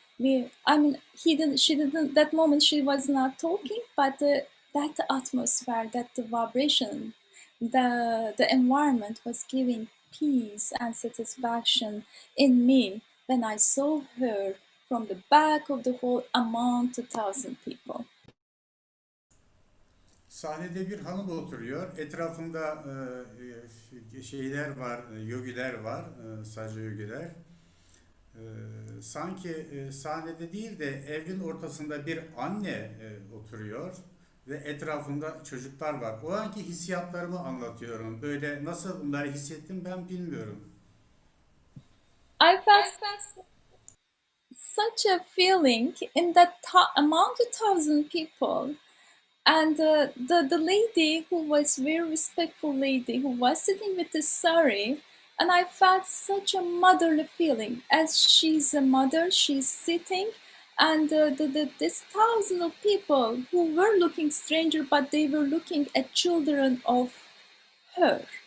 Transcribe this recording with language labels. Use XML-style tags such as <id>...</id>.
<en>I mean, she didn't, that moment she was not talking, but that atmosphere, that the vibration, the environment was giving peace and satisfaction in me when I saw her from the back of the hall among 2,000 people.</en> <tr>Sahnede bir hanım oturuyor. Etrafında şeyler var, yogiler var, sadece yogiler. Sanki sahnede değil de evin ortasında bir anne oturuyor ve etrafında çocuklar var. O anki hissiyatlarımı anlatıyorum. Böyle nasıl bunları hissettim ben bilmiyorum.</tr> <en>I felt such a feeling in that among 2,000 people. And the lady who was very respectful lady who was sitting with the sari, and I felt such a motherly feeling as she's a mother, she's sitting, and this thousand of people who were looking stranger, but they were looking at children of her.</en>